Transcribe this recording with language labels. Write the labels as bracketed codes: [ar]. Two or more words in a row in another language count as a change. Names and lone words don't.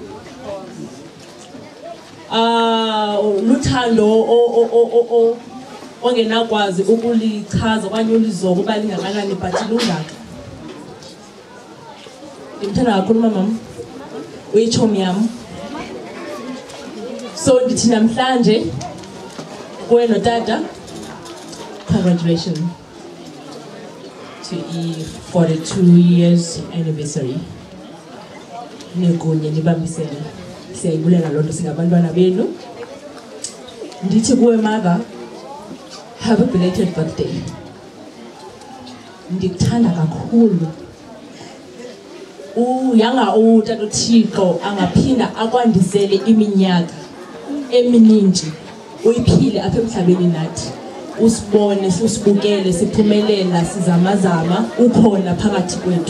[xh] Luthando ongenakwazi ukulichaza okanye ulizoba uba lingakanani but lungaka. Ndimthanda kakhulu mamam. Uyitshomi yam. So ndithi namhlanje kuwe notata, [en] congratulations to i-42 years anniversary. [xh] Nikunye nibambisene. Siyayibulela loo nto singabantwana benu. Ndithi kuwe [en] mother, have a belated birthday. [xh] Ndikuthanda kakhulu. Yanga uTata uThixo angaphinda akwandisele iminyaka eminingi uyiphile apha emhlabeni nathi. Usibone usibukele siphumelela sizamazama ukhona phakathi kwethu.